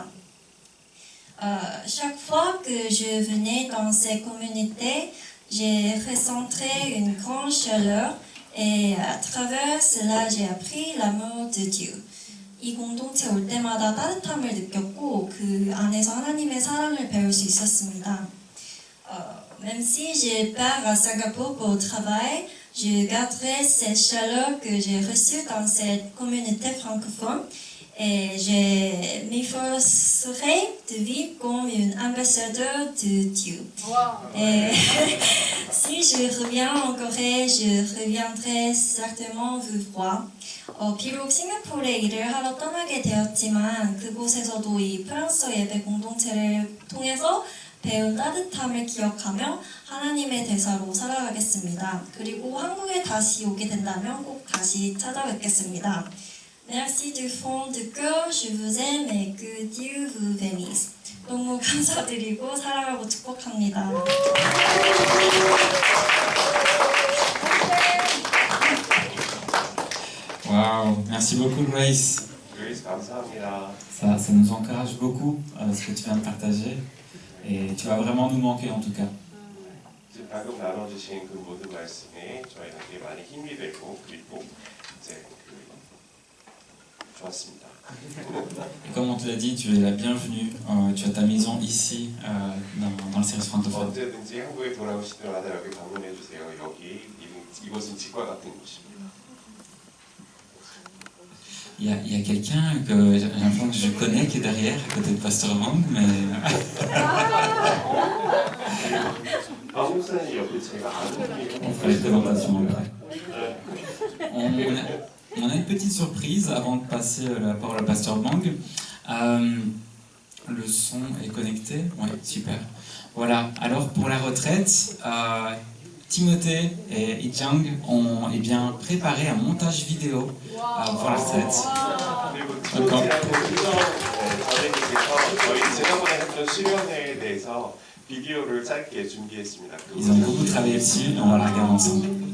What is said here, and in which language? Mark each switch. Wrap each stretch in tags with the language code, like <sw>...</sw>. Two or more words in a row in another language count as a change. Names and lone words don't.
<fr>Chaque fois que je venais dans ces communautés, j'ai ressenti une grande chaleur et à travers cela j'ai appris l'amour de Dieu.</fr> <ko>이 공동체 올 때마다 따뜻함을 느꼈고 그 안에서 하나님의 사랑을 배울 수 있었습니다.</ko> <fr>Même si je pars à Singapour pour le travail, je garderai cette chaleur que j'ai reçue dans cette communauté francophone et je m'efforcerai de vivre comme une ambassadeur de Dieu. Et si je reviens en Corée, je reviendrai certainement vous voir.</fr> <ko>비록 싱가포르에 일을 하러 떠나게 되었지만 그곳에서도 이 프랑스어 예배 공동체를 통해서 배운 따뜻함을 기억하며 하나님의 대사로 살아가겠습니다. 그리고 한국에 다시 오게 된다면 꼭 다시 찾아뵙겠습니다.</ko> <fr>Merci du fond du cœur, je vous aime et que Dieu vous bénisse.</fr> <ko>너무 감사드리고 사랑하고 축복합니다.</ko> <fr>Waouh, merci beaucoup Grace.</fr> <ko>Grace, 감사합니다.</ko> <fr>Ça nous encourage beaucoup ce que tu viens de partager et tu vas vraiment nous manquer en tout cas.</fr> <ko>지금 방금 나눠주신 그 모든 말씀이 저희한테 많이 힘이 되고 그리고 이제 좋았습니다.</ko> <fr>Et comme on te l'a dit, tu es la bienvenue. Tu as ta maison ici dans le service francophone.</fr> <ko>언제든지 한국에 돌아오실 때마다 여기 방문해 주세요. 여기 이곳은 집과 같은 곳입니다.</ko> <fr>Il y a quelqu'un que j'ai l'impression que je connais qui est derrière, à côté de Pasteur Mang, mais</fr> <ko>박목사님 옆에 제가 아는 분이</ko> <fr>on fera les présentations après. On a une petite surprise avant de passer la parole à Pasteur Mang. Le son est connecté. Oui, super. Voilà, alors pour la retraite, Timothée et Ijang ont préparé un montage vidéo pour la retraite.</fr> <ko>그리고 티모티하고 선생님께서 저희 지난번에 했던 수련회에 대해서 비디오를 짧게 준비했습니다.</ko> <fr>Ils ont beaucoup travaillé dessus et on va la regarder ensemble.</fr>